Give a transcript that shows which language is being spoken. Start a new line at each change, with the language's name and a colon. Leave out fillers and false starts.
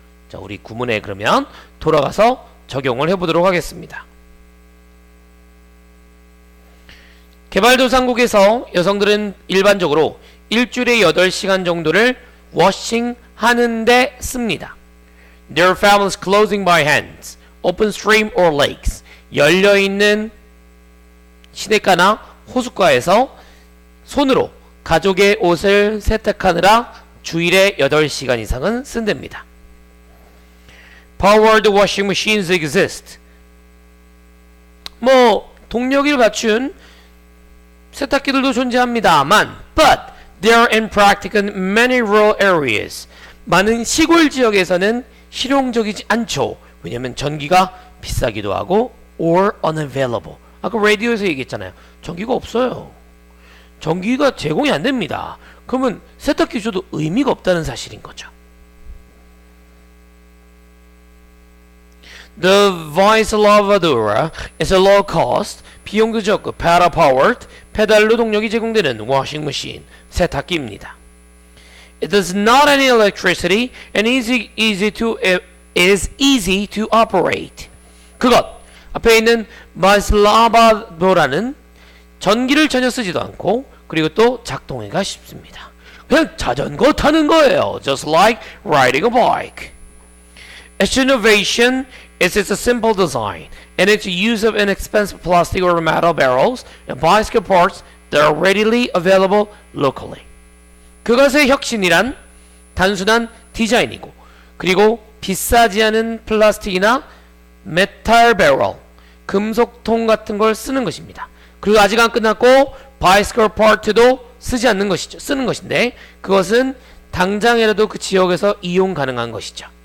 Korean: 자, 우리 구문에 그러면 돌아가서 적용을 해보도록 하겠습니다. 개발도상국에서 여성들은 일반적으로 일주일에 8시간 정도를 워싱 하는데 씁니다.
English: Their families clothing by hands, open stream or lakes.
Korean: 열려있는 시냇가나 호숫가에서 손으로 가족의 옷을 세탁하느라 주일에 8시간 이상은 쓴답니다.
English: Powered washing machines exist.
Korean: 동력을 갖춘 세탁기들도 존재합니다만
English: but they are impractical in many rural areas.
Korean: 많은 시골 지역에서는 실용적이지 않죠. 왜냐면 전기가 비싸기도 하고
English: or unavailable.
Korean: 아까 라디오에서 얘기했잖아요. 전기가 없어요. 전기가 제공이 안 됩니다. 그러면 세탁기 줘도 의미가 없다는 사실인 거죠.
English: The Vice Lavadora is a low cost,
Korean: 비용도 적고
English: pedal powered,
Korean: 페달로 동력이 제공되는
English: washing machine,
Korean: 세탁기입니다.
English: It does not need electricity and is easy to operate.
Korean: 그것 앞에 있는 Vice Lavadora는 전기를 전혀 쓰지도 않고 그리고 또 작동하기가 쉽습니다. 그냥 자전거 타는 거예요.
English: Just like riding a bike. Its innovation is its simple design and its use of inexpensive plastic or metal barrels and bicycle parts that are readily available locally.
Korean: 그것의 혁신이란 단순한 디자인이고 그리고 비싸지 않은 플라스틱이나 메탈 배럴, 금속통 같은 걸 쓰는 것입니다. 그리고 아직 안 끝났고 bicycle part도 쓰지 않는 것이죠. 쓰는 것인데 그것은 당장이라도 그 지역에서 이용 가능한 것이죠.